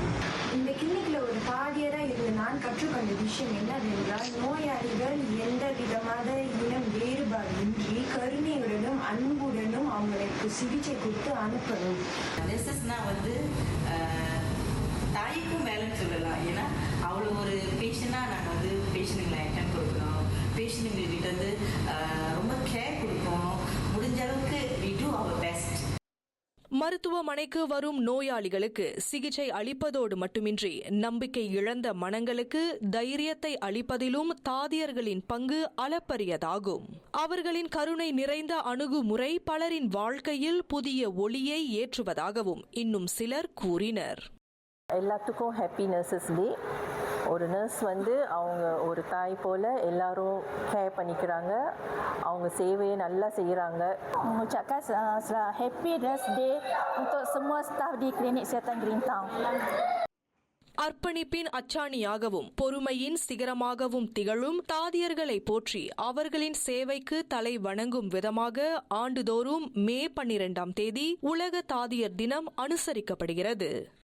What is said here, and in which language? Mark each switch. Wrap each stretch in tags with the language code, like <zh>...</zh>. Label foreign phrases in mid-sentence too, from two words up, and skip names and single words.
<ta>இந்த கிளினிக்கில் ஒரு தாதியராக இருந்து நான் கற்றுக்கொண்ட விஷயம் என்னவென்றால் நோயாளிகள் எந்த விதமான இனம் வேறுபாடின்றி கருணையுடனும் அன்புடனும் அவங்களுக்கு சிகிச்சை கொடுத்து அனுப்பணும். நர்சஸ்னால் தாய்க்கும் மேலேன்னு சொல்லலாம். ஏன்னா அவ்வளோ ஒரு பேஷண்டாக நாங்கள் பேஷண்ட்டுங்களை அட்டென்ட் கொடுக்குறோம். பேஷண்ட்டுங்கள்கிட்ட ரொம்ப கேர் கொடுக்கணும். முடிஞ்ச அளவுக்கு</ta> <en>we do our best.</en> <ta>மருத்துவமனைக்கு வரும் நோயாளிகளுக்கு சிகிச்சை அளிப்பதோடு மட்டுமின்றி நம்பிக்கை இழந்த மனங்களுக்கு தைரியத்தை அளிப்பதிலும் தாதியர்களின் பங்கு அளப்பரியதாகும். அவர்களின் கருணை நிறைந்த அணுகுமுறை பலரின் வாழ்க்கையில் புதிய ஒளியை ஏற்றுவதாகவும் இன்னும் சிலர் கூறினர். எல்லாத்துக்கும்</ta> <en>happy nurses day.</en> <ta>ஒரு நர்ஸ் அவங்க ஒரு தாய் போல் எல்லாரும் கேர் பண்ணிக்கிறாங்க. அவங்க சேவையை நல்லா செய்கிறாங்க.</ta> <ms>Mengucapkan</ms> <en>Happy Nurse Day</en> <ms>untuk semua staf di Klinik Kesihatan Green Town.</ms> <ta>அர்ப்பணிப்பின் அச்சாணியாகவும் பொறுமையின் சிகரமாகவும் திகழும் தாதியர்களை போற்றி அவர்களின் சேவைக்கு தலை வணங்கும் விதமாக ஆண்டுதோறும் மே 12ஆம் தேதி உலக தாதியர் தினம் அனுசரிக்கப்படுகிறது.</ta>